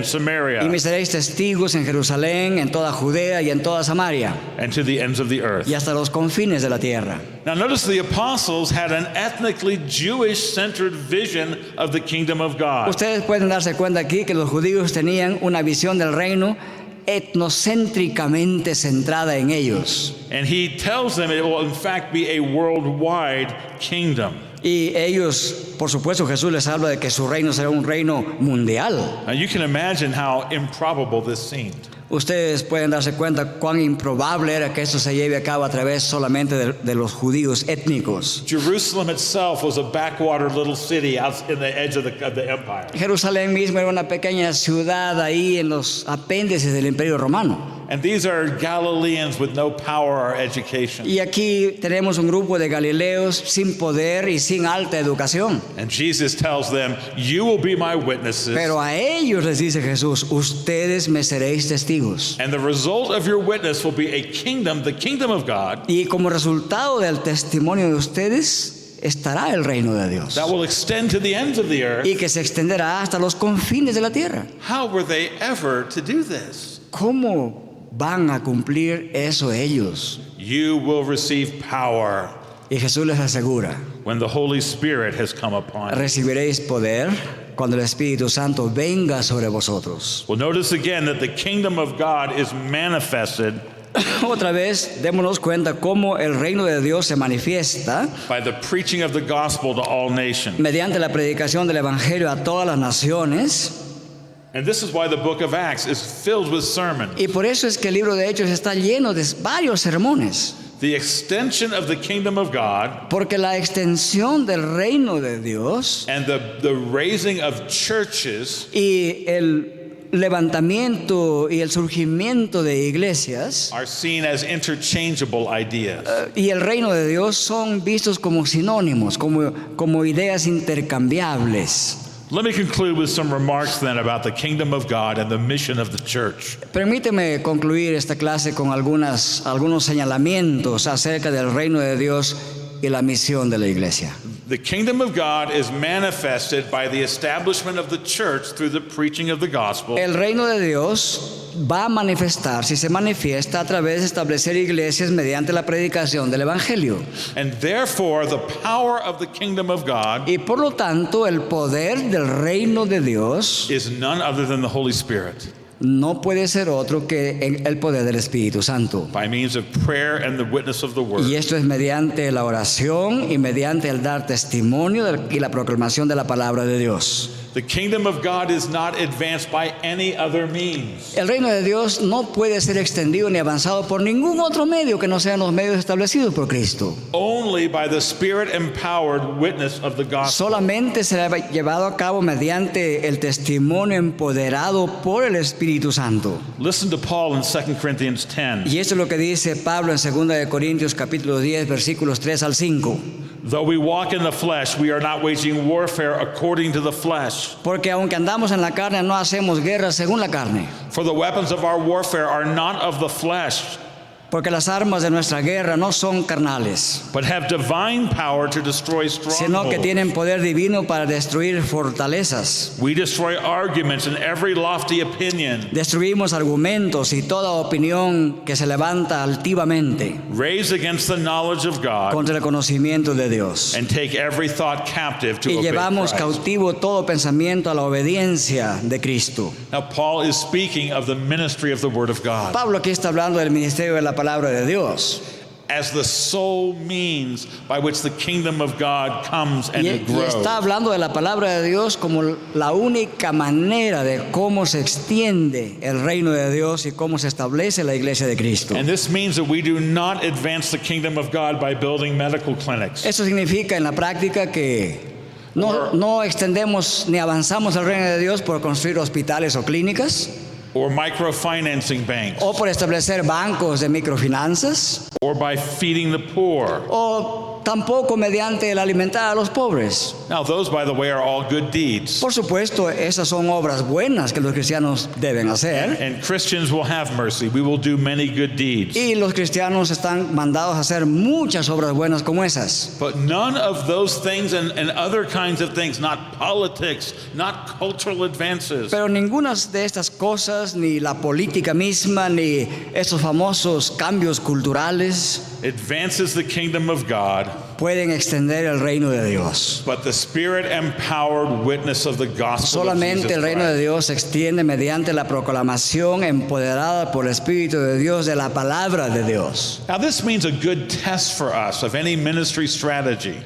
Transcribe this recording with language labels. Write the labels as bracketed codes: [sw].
[es] Y Samaria me seréis testigos en Jerusalén, en toda Judea y en toda Samaria, [en] and to the ends of the earth. [es] y hasta los confines de la tierra. [en] Now notice the apostles had an ethnically Jewish-centered vision of the kingdom of God. [es] Ustedes pueden darse cuenta aquí que los judíos tenían una visión del reino etnocéntricamente centrada en ellos. [en] And he tells them it will in fact be a worldwide kingdom. [es] Y ellos, por supuesto, Jesús les habla de que su reino será un reino mundial. [en] Now you can imagine how improbable this seemed. [es] Ustedes pueden darse cuenta cuán improbable era que esto se lleve a cabo a través solamente de los judíos étnicos. [en] Jerusalem itself was a backwater little city out in the edge of the empire. [es] Jerusalén mismo era una pequeña ciudad ahí en los apéndices del Imperio Romano. [en] And these are Galileans with no power or education. [es] Y aquí tenemos un grupo de galileos sin poder y sin alta educación. [en] And Jesus tells them, you will be my witnesses. [es] Pero a ellos les dice Jesús, ustedes me seréis testigos. [en] And the result of your witness will be a kingdom, the kingdom of God, [es] Y como resultado del testimonio de ustedes estará el reino de Dios. [en] that will extend to the ends of the earth. [es] Y que se extenderá hasta los confines de la tierra. [en] How were they ever to do this? [es] ¿Cómo van a cumplir eso ellos? [en] You will receive power [es] Y Jesús les asegura, [en] when the Holy Spirit has come upon you. [es] recibiréis poder cuando el Espíritu Santo venga sobre vosotros. [en] Well, notice again that the kingdom of God is manifested [es] Otra vez, démonos cuenta cómo el reino de Dios se manifiesta [en] by the preaching of the gospel to all nations. [es] mediante la predicación del Evangelio a todas las naciones. [en] And this is why the book of Acts is filled with sermons. [es] Y por eso es que el libro de Hechos está lleno de varios sermones. [en] The extension of the kingdom of God [es] Porque la extensión del reino de Dios [en] and the raising of churches [es] y el levantamiento y el surgimiento de iglesias [en] are seen as interchangeable ideas. [es] y el reino de Dios son vistos como sinónimos, como ideas intercambiables. [en] Let me conclude with some remarks then about the kingdom of God and the mission of the church. [es] Permíteme concluir esta clase con algunos señalamientos acerca del reino de Dios y la misión de la iglesia. [en] The kingdom of God is manifested by the establishment of the church through the preaching of the gospel. [es] El reino de Dios va a manifestar, si se manifiesta, a través de establecer iglesias mediante la predicación del Evangelio. [en] And therefore, the power of the kingdom of God [es] Y por lo tanto, el poder del reino de Dios [en] is none other than the Holy Spirit [es] no puede ser otro que el poder del Espíritu Santo. [en] by means of prayer and the witness of the word. [es] Y esto es mediante la oración y mediante el dar testimonio y la proclamación de la palabra de Dios. [en] The kingdom of God is not advanced by any other means. [es] El reino de Dios no puede ser extendido ni avanzado por ningún otro medio que no sean los medios establecidos por Cristo. [en] Only by the Spirit-empowered witness of the gospel. [es] Solamente será llevado a cabo mediante el testimonio empoderado por el Espíritu Santo. [en] Listen to Paul in 2 Corinthians 10. [es] Y esto es lo que dice Pablo en 2 de Corintios capítulo 10 versículos 3 al 5. [en] Though we walk in the flesh, we are not waging warfare according to the flesh. [es] Porque aunque andamos en la carne, no hacemos guerra según la carne. [en] For the weapons of our warfare are not of the flesh, [es] Porque las armas de nuestra guerra no son carnales, [en] but have divine power to destroy [es] sino que [en] strongholds. [es] tienen poder divino para destruir fortalezas. [en] We destroy arguments and every lofty opinion [es] Destruimos argumentos y toda opinión que se levanta altivamente [en] raised against the knowledge of God, [es] contra el conocimiento de Dios. [en] and take every thought captive to [es] Y [en] obey [es] llevamos [en] Christ. [es] cautivo todo pensamiento a la obediencia de Cristo. [en] Now, Paul is speaking of the ministry of the Word of God [es] Pablo aquí está hablando del ministerio de la palabra de Dios. [en] as the sole means by which the kingdom of God comes and [es] Y [en] it grows. [es] está hablando de la palabra de Dios como la única manera de cómo se extiende el reino de Dios y cómo se establece la iglesia de Cristo. [en] And this means that we do not advance the kingdom of God by building medical clinics [es] Eso significa en la práctica que no extendemos ni avanzamos el reino de Dios por construir hospitales o clínicas, [en] or microfinancing banks [es] o por establecer bancos de microfinanzas, [en] or by feeding the poor. [es] o tampoco mediante el alimentar a los pobres. [en] Now, those, by the way, are all good deeds. [es] Por supuesto, esas son obras buenas que los cristianos deben hacer. [en] And Christians will have mercy. We will do many good deeds. [es] Y los cristianos están mandados a hacer muchas obras buenas como esas. [en] But none of those things and other kinds of things, not politics, not cultural advances, [es] Pero ninguna de estas cosas, ni la política misma, ni esos famosos cambios culturales, [en] advances the kingdom of God, [es] pueden extender el reino de Dios. [en] but the spirit-empowered witness of the gospel of [es] Solamente [en] Jesus [es] el reino de [en] Christ. [es] Dios se extiende mediante la proclamación empoderada por el Espíritu de Dios de la palabra de Dios. [en] Now, this means a good test for us of any ministry strategy.